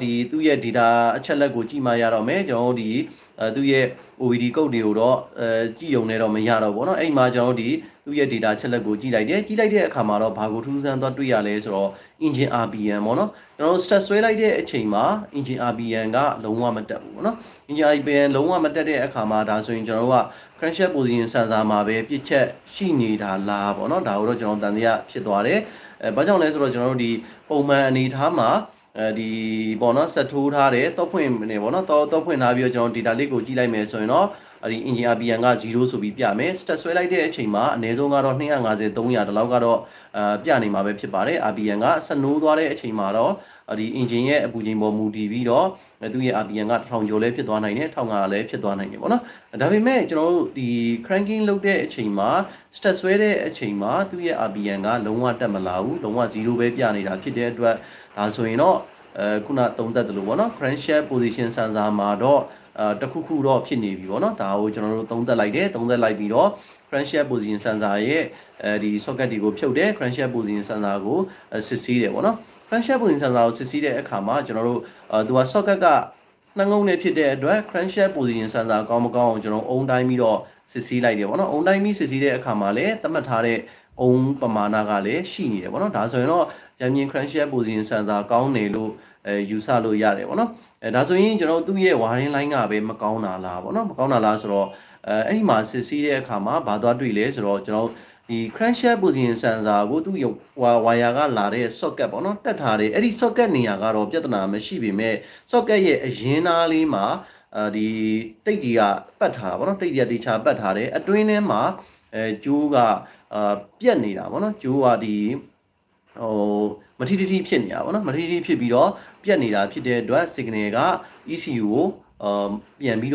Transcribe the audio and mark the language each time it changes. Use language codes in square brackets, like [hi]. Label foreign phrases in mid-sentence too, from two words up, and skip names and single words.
[my] ဒီသူ့ရဲ့ data အချက်လက်ကိုကြည့်မှရတော့မယ်ကျွန်တော်ဒီသူ့ရဲ့ OBD ကုတ်တွေကိုတော့ကြည့်ုံနဲ့တော့မရတော့ဘူးเนาะအဲ့မှာကျွန်တော်ဒီသူ့ရဲ့ data ချက်လက်ကိုကြည့်လိုက်တဲ့အခါမှာတော့ဘာကိုထူးဆန်းသွားတွေ့ရလဲဆိုတော့ [en] engine RPM [my] ပေါ့နော်ကျွန်တော် start ဆွဲလိုက်တဲ့အချိန်မှာ [en] engine RPM [my] ကလုံးဝမတက်ဘူးပေါ့နော် [en] engine RPM [my] လုံးဝမတက်တဲ့အခါမှာဒါဆိုရင်ကျွန်တော်တို့က [en] crankshaft position sensor [my] မှာပဲပြစ်ချက်ရှိနေတာလားပေါ့နော်ဒါကိုတော့ကျွန်တော်တန်တရားဖြစ်သွားတယ်ဘာကြောင့်လဲဆိုတော့ကျွန်တော်တို့ဒီပုံမှန်အနေအထားမှာ ဒီပေါ့နော်ဆက်ထိုးထားတယ်တော့ဖွင့်နေပေါ့နော်တော့ဖွင့်ထားပြီးတော့ကျွန်တော် data လေးကိုကြည့်လိုက်မယ်ဆိုရင်တော့ဒီ [en] engine RPM [my] က0ဆိုပြီးပြမယ် start ဆွဲလိုက်တဲ့အချိန်မှာအနည်းဆုံးကတော့250 300ဒီလောက်ကတော့ပြနေမှာပဲဖြစ်ပါတယ် RPM ကဆက်နိုးသွားတဲ့အချိန်မှာတော့ဒီ engine ရဲ့အပူချိန်ပေါ်မူ တည်ပြီးတော့သူ့ရဲ့ RPM က1000ကျော်လည်းဖြစ်သွားနိုင်တယ်1500လည်းဖြစ်သွားနိုင်တယ်ပေါ့နော်ဒါပေမဲ့ကျွန်တော်တို့ဒီ cranking လုပ်တဲ့အချိန်မှာ start ဆွဲတဲ့အချိန်မှာသူ့ရဲ့ RPM ကလုံးဝတက်မလာဘူးလုံးဝ0ပဲပြနေတာဖြစ်တဲ့ အတွက်ဒါဆိုရင်တော့ခုနသုံးသက်တယ်လို့ပေါ့နော် [en] crankshaft position sensor [my] မှာတော့တခုခုတော့ဖြစ်နေပြီပေါ့နော်ဒါကိုကျွန်တော်တို့သုံးသက်လိုက်ပြီးတော့ [en] crankshaft position sensor [my] ရဲ့ ဒီ socket တွေကိုဖြုတ်တယ် [en] crankshaft position sensor [my] ကိုစစ်ဆေးတယ်ပေါ့နော် [en] crankshaft position sensor [my] ကိုစစ်ဆေးတဲ့အခါမှာကျွန်တော်တို့သူက socket ကနှငုံနဲ့ဖြစ်တဲ့အတွက် [en] crankshaft position sensor [my] ကောင်းမကောင်းအောင်ကျွန်တော်အုံတိုင်းပြီးတော့စစ်ဆေးလိုက်တယ်ပေါ့နော်အုံတိုင်းပြီးစစ်ဆေးတဲ့အခါမှာလည်းသတ်မှတ်ထားတဲ့အုံပမာဏကလည်းရှိနေတယ်ပေါ့နော်ဒါဆိုရင်တော့ရန်မြင် [en] crankshaft position sensor [my] ကောင်းတယ်လို့ယူဆလို့ရတယ်ပေါ့နော်ဒါဆိုရင်ကျွန်တော်သူ့ရဲ့ [en] wiring line [my] ကပဲမကောင်းတာလားပေါ့နော်မကောင်းတာလားဆိုတော့အဲ့ဒီမှာစစ်ဆေးတဲ့အခါမှာ ဘာသွားတွေ့လဲဆိုတော့ကျွန်တော်ဒီ [en] crankshaft position sensor [my] ကိုသူ့wire ကလာတဲ့ socket ပေါ့နော်တက်ထားတယ်အဲ့ဒီ socket နေရာကတော့ပြဿနာမရှိပေမဲ့ socket ရဲ့အရင်းသားလေးမှာဒီတိတ်တွေကပတ်ထားတာပေါ့နော်တိတ်တွေကတေချာ ပတ်ထားတယ်အတွင်းထဲမှာကျိုးကပြက်နေတာပေါ့နော်ကျိုးကဒီမထီထီဖြစ်နေတာပေါ့နော်မထီထီဖြစ်ပြီးတော့ပြက်နေတာဖြစ်တဲ့အတွက် signal က ECU ကိုပြန်ပြီးတော့